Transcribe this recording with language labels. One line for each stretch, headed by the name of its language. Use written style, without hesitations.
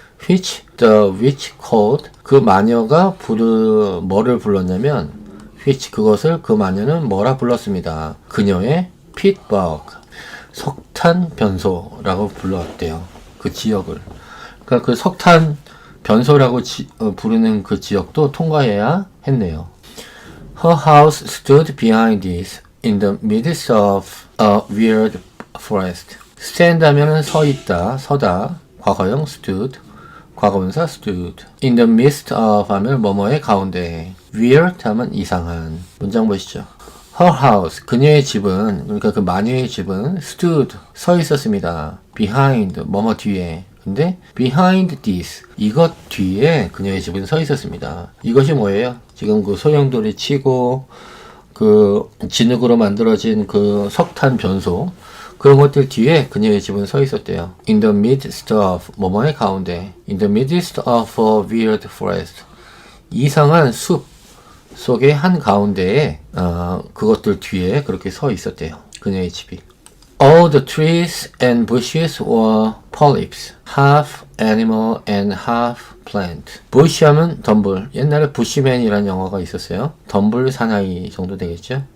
English: which the witch called,
Korean: 그 마녀가 뭐를 불렀냐면 which, 그것을 그 마녀는 뭐라 불렀습니다. 그녀의 pitbug, 석탄 변소라고 불렀대요. 그 지역을. 그러니까 그 석탄 변소라고 부르는 그 지역도 통과해야 했네요.
English: Her house stood behind this in the midst of a weird forest.
Korean: stand 하면은 서 있다, 서다, 과거형 stood, 과거분사 stood. in the midst of 하면 뭐뭐의 가운데. weird 하면 이상한. 문장 보시죠.
English: Her house,
Korean: 그녀의 집은, 그러니까 그 마녀의 집은 stood, 서 있었습니다. behind, 뭐뭐 뒤에. 근데
English: behind this,
Korean: 이것 뒤에 그녀의 집은 서 있었습니다. 이것이 뭐예요? 지금 그 소용돌이 치고 그 진흙으로 만들어진 그 석탄 변소, 그런 것들 뒤에 그녀의 집은 서 있었대요. In the midst of, 뭐뭐의 가운데.
English: In the midst of a weird forest,
Korean: 이상한 숲 속의 한 가운데에 그것들 뒤에 그렇게 서 있었대요. 그녀의 집이.
English: All the trees and bushes were polyps, half animal and half plant.
Korean: bush 하면 덤불. 옛날에 부시맨이라는 영화가 있었어요. 덤불 사나이 정도 되겠죠.